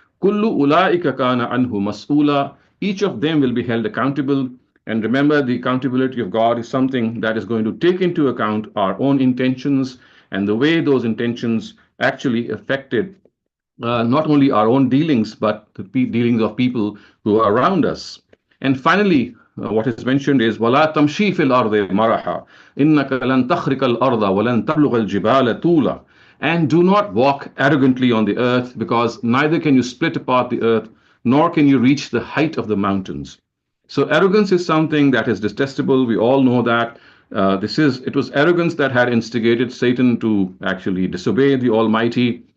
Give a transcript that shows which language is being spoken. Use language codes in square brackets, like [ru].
[ar] Kullu ulaika kana anhu mas'ula. [en] Each of them will be held accountable. And remember, the accountability of God is something that is going to take into account our own intentions and the way those intentions actually affected not only our own dealings, but the dealings of people who are around us. And finally, what is mentioned is [ar] وَلَا تَمْشِي فِي الْأَرْضِ مَرَحًا إِنَّكَ لَن تَخْرِقَ الْأَرْضَ وَلَن تَبْلُغَ الْجِبَالَ طُولًا. [en] And do not walk arrogantly on the earth, because neither can you split apart the earth, nor can you reach the height of the mountains. So arrogance is something that is detestable. We all know that. It was arrogance that had instigated Satan to actually disobey the Almighty.